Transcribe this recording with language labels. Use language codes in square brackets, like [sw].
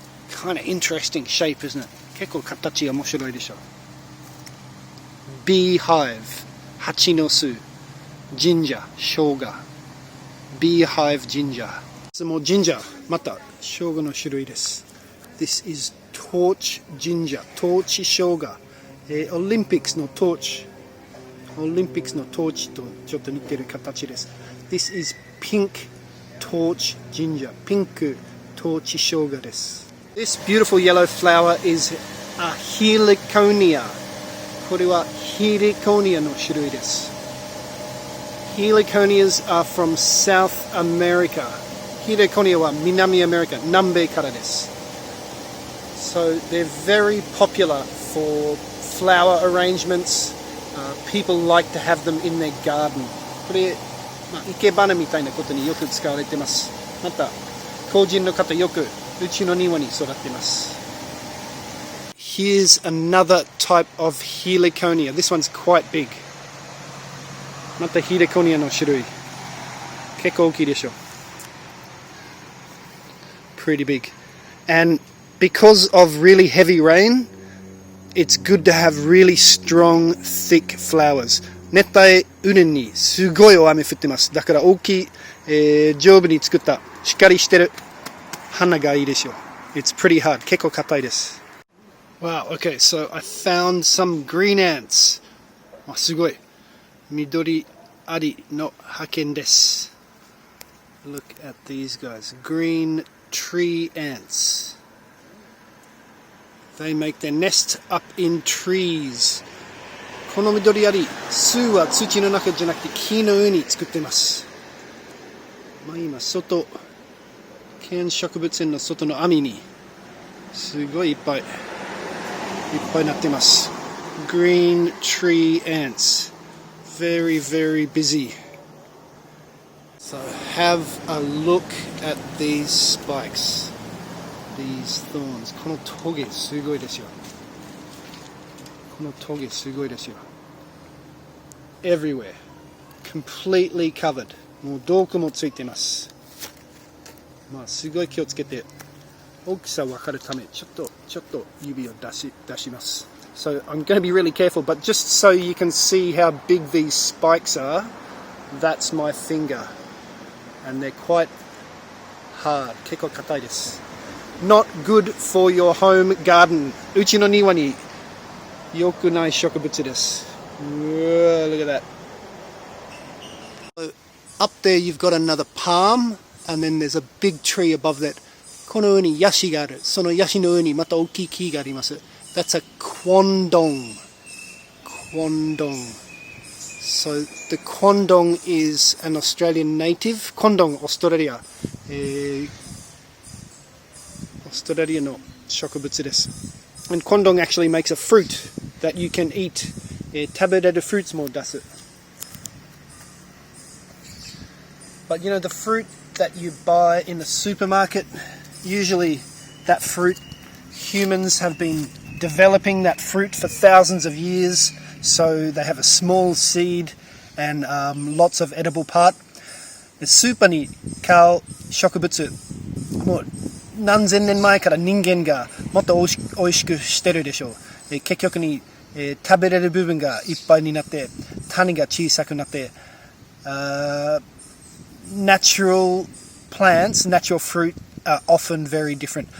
[en] Kind of interesting shape, isn't it? [ja] 結構形面白いでしょ。 Beehive 蜂の巣 Ginger 生姜 Beehive ginger もう Ginger また生姜の種類です。 [en] This is torch ginger [ja] トーチ生姜、Olympics のトーチ Olympics のトーチとちょっと似てる形です。 [en] This is pink torch ginger [ja] ピンクトーチ生姜です。 [en] This beautiful yellow flower is a heliconia [ja] これはヒリコニアの種類です。 [en] Heliconias are from South America. [ja] ヒリコニアは南アメリカ、南米からです。 [en] So they're very popular for flower arrangements. People like to have them in their garden. [ja] これ、生け花みたいなことによく使われています。また、個人の方よくうちの庭に育っています。 [en] Here's another type of heliconia. This one's quite big. [ja] またヒリコニアの種類。結構大きいでしょ。 [en] Pretty big. And because of really heavy rain, it's good to have really strong, thick flowers. [ja] 熱帯雨林にすごい大雨降ってます。だから大きい、丈夫に作ったしっかりしてる花がいいでしょう。 [en] It's pretty hard. [ja] 結構硬いです。 [en] Wow, okay, so I found some green ants. [ja] すごい。緑アリの派遣です。 [en] Look at these guys. Green tree ants. They make their nest up in trees. [ja] この緑アリ、巣は土の中じゃなくて木の上に作っています。今、外、ケアン植物園の外の網に、すごいいっぱいなっています。 [en] Green tree ants. Very, very busy. So have a look at these spikes. These thorns. [ja] このトゲすごいですよ。このトゲすごいですよ。 [en] Everywhere. Completely covered. [ja] もうどこもついています。すごい気をつけて。大きさ分かるためちょっと指を出します。 [en] So I'm going to be really careful, but just so you can see how big these spikes are, that's my finger. And they're quite hard. [ja] 結構硬いです。 [en] Not good for your home garden. [ja] うちの庭に良くない植物です。 [en] Look at that. So up there you've got another palm, and then there's a big tree above that. [ja] この上にヤシがある。そのヤシの上にまた大きい木があります。 [en] That's a quandong. Quandong. So the quandong is an Australian native. [ja] Quandong, オーストラリア。オーストラリアの植物です。 [en] And quandong actually makes a fruit that you can eat. [ja] 食べれるフルーツも出す。 [en] But you know, the fruit that you buy in the supermarket, usually that fruit, humans have been developing that fruit for thousands of years, so they have a small seed and lots of edible part. [ja] スーパーに買う植物、もう何千年前から人間がもっとおいしくしてるでしょう。結局に、食べれる部分がいっぱいになって、種が小さくなって、 [en] natural plants, natural fruit are often very different.